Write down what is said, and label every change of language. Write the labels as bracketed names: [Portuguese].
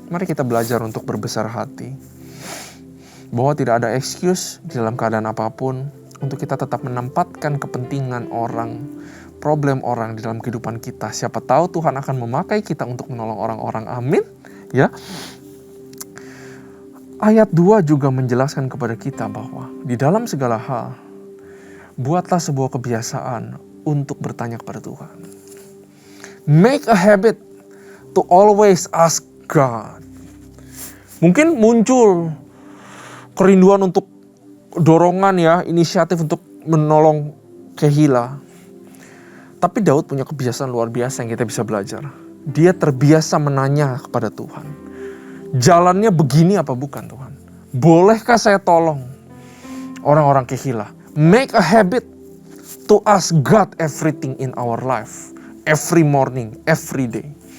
[Indonesian] Mari kita belajar untuk berbesar hati. Bahwa tidak ada excuse di dalam keadaan apapun untuk kita tetap menempatkan kepentingan orang, problem orang di dalam kehidupan kita. Siapa tahu Tuhan akan memakai kita untuk menolong orang-orang. Amin. Ya. Ayat 2 juga menjelaskan kepada kita bahwa di dalam segala hal, buatlah sebuah kebiasaan untuk bertanya kepada Tuhan. [English] Make a habit to always ask God. [Indonesian] Mungkin muncul kerinduan untuk dorongan ya, inisiatif untuk menolong Kehila. Tapi Daud punya kebiasaan luar biasa yang kita bisa belajar. Dia terbiasa menanya kepada Tuhan. Jalannya begini apa bukan Tuhan? Bolehkah saya tolong orang-orang Kehila? [English] Make a habit to ask God everything in our life. Every morning, every day.